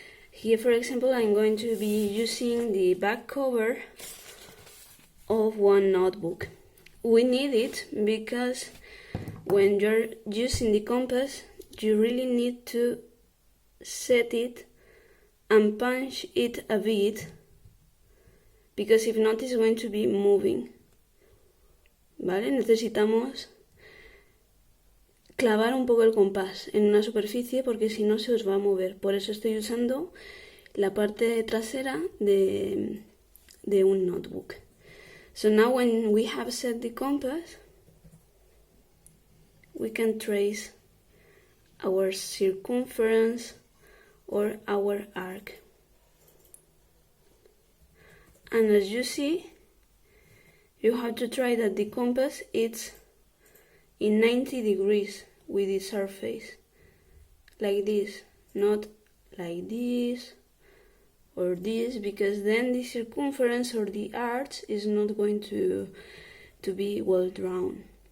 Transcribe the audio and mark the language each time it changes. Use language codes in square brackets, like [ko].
[en] Here, for example, I'm going to be using the back cover of one notebook. We need it because when you're using the compass, you really need to set it and punch it a bit, because if not, it's going to be moving. [es] ¿Vale? Necesitamos clavar un poco el compás en una superficie porque si no se os va a mover. Por eso estoy usando la parte trasera de un notebook. [en] So now when we have set the compass, we can trace our circumference or our arc. And as you see, you have to try that the compass is in 90 degrees with the surface, like this, not like this or this, because then the circumference or the arch is not going to be well drawn.